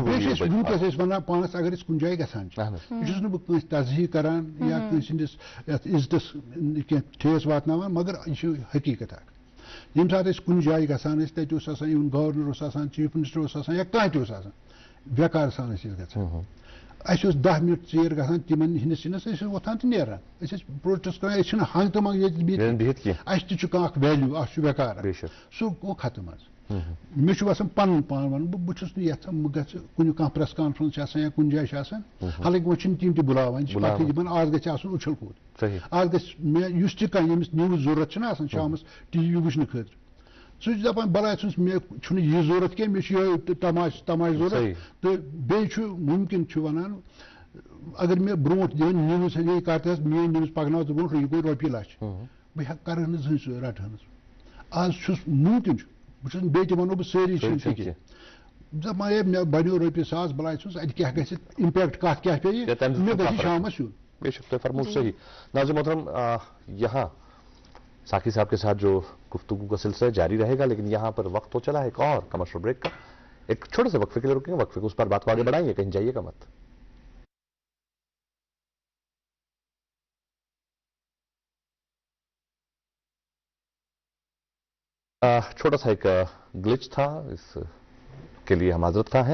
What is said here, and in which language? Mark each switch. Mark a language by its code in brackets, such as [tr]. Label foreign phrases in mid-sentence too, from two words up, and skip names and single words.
[ks] ؤنکیٚس ٲسۍ ونان پانس اگر أسۍ کُنہِ جایہِ گژھان چھِ, یہِ چھُس نہٕ بہٕ کٲنٛسہِ تزہیٖق کران یا کٲنٛسہِ ہٕنٛدِس یتھ عزتس کینٛہہ ٹھیس واتناوان, مگر یہِ چھُ حقیٖقت اکھ. ییٚمہِ ساتہٕ أسۍ کُنہِ جایہِ گژھان ٲسۍ تتہِ اوس آسان اِوٕن گورنر اوس آسان, چیف منسٹر اوس آسان یا کانٛہہ تہِ اوس آسان, ویقار سان ٲسۍ أسۍ گژھان. اس 10 منٹ ژیر گژھان تمن ہندس چنس وتھان تو نیران پروٹیسٹ کران اس ہنگ تو منگ بہت اس تہ ویلیو اس بیکار سہ گو ختم مے باسان پن پان ون بہت یژھان بہ گژھِ کُنہِ کانٛہہ [en] press conference [ks] آسان یا کُنہِ جایہِ آسان حالانکہ وۄنۍ چھِنہٕ تِم تہِ بُلاوان دپان آز گژھِ آسُن اُچھل کوٗد آز گژھِ مےٚ یُس تہِ کانٛہہ ییٚمِس نِوٕز ضروٗرت چھِنہ آسان شامس ٹی وی وٕچھنہٕ خٲطرٕ سُہ چھُ دپان بلاے مےٚ چھُنہٕ یہِ ضروٗرت کینٛہہ مےٚ چھُ یِہوے تماش ضروٗرت تہٕ بیٚیہِ چھُ مُمکِن چھُ ونان اگر مےٚ برونٛٹھ دِوان نِوٕز یہِ کتھ ٲس میٲنۍ نِوٕز پکناو ژٕ برونٛٹھ یہِ گوٚو رۄپیہِ لچھ بہٕ ہٮ۪کہٕ کرٕہا نہٕ زٕہٕنۍ سُہ رٹہا نہٕ آز چھُس مُمکِن چھُ بہٕ چھُس بیٚیہِ تہِ ونو بہٕ سٲری چھِنہٕ تہِ کینٛہہ دپان ہے مےٚ بنیو رۄپیہِ ساس بلاے چھُس اَتہِ کیٛاہ گژھِ امپیکٹ کتھ کیٛاہ پیٚیہِ مےٚ گژھِ شامس یُن بے شک تو فرمود صحیح. [ur] ناظرین محترم یہاں ساقی صاحب کے ساتھ جو گفتگو کا سلسلہ جاری رہے گا لیکن یہاں پر وقت ہو چلا ہے ایک اور کمرشل بریک کا. ایک چھوٹے سے وقفے کے لیے رکیں گے, وقفے کو اس پر بات کو آگے بڑھائیں گے, کہیں جائیے گا مت. چھوٹا سا ایک گلچ تھا, اس کے لیے ہم معذرت خواہ ہیں.